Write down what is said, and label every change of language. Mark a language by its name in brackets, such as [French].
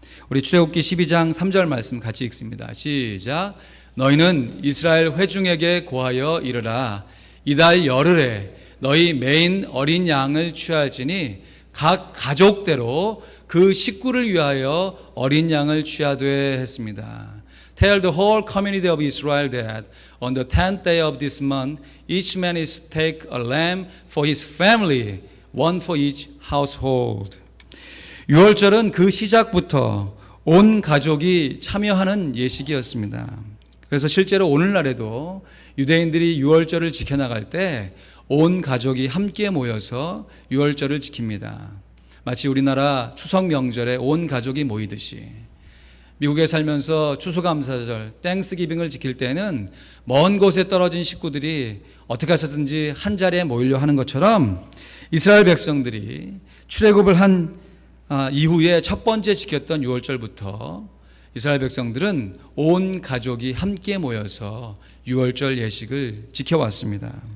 [Korean] 우리 출애굽기 12장 3절 말씀 같이 읽습니다. 시작. 너희는 이스라엘 회중에게 고하여 이르라. 이달 열흘에 너희 매인 어린 양을 취할지니 각 가족대로 그 식구를 위하여 어린 양을 취하되 했습니다. [English] Tell the whole community of Israel that on the 10th day of this month each man is to take a lamb for his family, one for each household. [Korean] 유월절은 그 시작부터 온 가족이 참여하는 예식이었습니다. 그래서 실제로 오늘날에도 유대인들이 유월절을 지켜나갈 때 온 가족이 함께 모여서 유월절을 지킵니다. 마치 우리나라 추석 명절에 온 가족이 모이듯이 미국에 살면서 추수감사절, 땡스기빙을 지킬 때는 먼 곳에 떨어진 식구들이 어떻게 해서든지 한 자리에 모이려 하는 것처럼 이스라엘 백성들이 출애굽을 한 이후에 첫 번째 지켰던 유월절부터 이스라엘 백성들은 온 가족이 함께 모여서 유월절 예식을 지켜왔습니다.